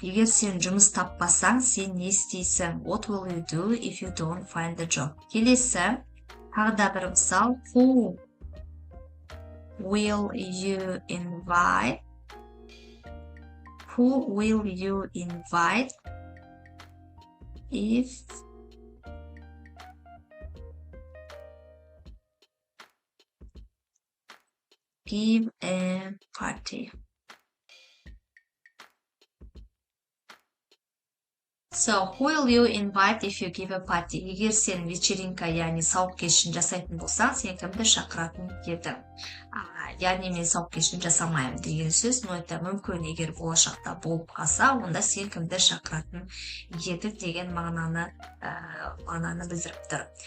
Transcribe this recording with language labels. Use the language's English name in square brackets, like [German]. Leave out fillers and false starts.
[Kazakh] Егер сен жұмыс таппасаң, сен не істейсің? [English] What will you do if you don't find a job? [Kazakh] Келесі, тағы да бір мысал. [English] Who will you invite if give a party? So, who will you invite if you give a party? [Kazakh] Егер сен вечеринка, яғни сауық кешін жасайтын болсаң, сен кімді шақыратын едің? Яғни мен сауық кешін жасамаймын деген сөз, [Russian] но это [Kazakh] мүмкін, егер болашақта болып қалса, онда сен кімді шақыратын едің деген мағынаны білдіріп тұр.